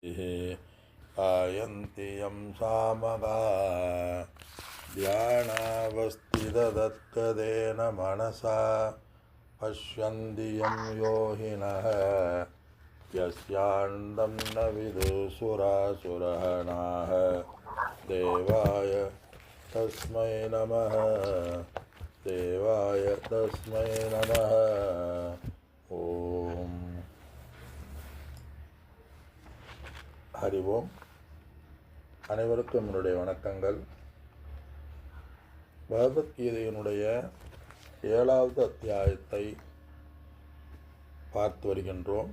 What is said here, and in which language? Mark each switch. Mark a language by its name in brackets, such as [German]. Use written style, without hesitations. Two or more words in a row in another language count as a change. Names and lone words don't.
[Sanskrit] आयन्ति यं सामगा ध्यानावस्थिततद्गतेन मनसा पश्यन्ति यं योगिनः यस्यान्तं न विदुसुरासुरगणाः देवाय तस्मै नमः देवाय तस्मै नमः ஓம். [Tamil] ஹரி ஓம். அனைவருக்கும் என்னுடைய வணக்கங்கள். பகவத்கீதையினுடைய 7வது அத்தியாயத்தை பார்த்து வருகின்றோம்.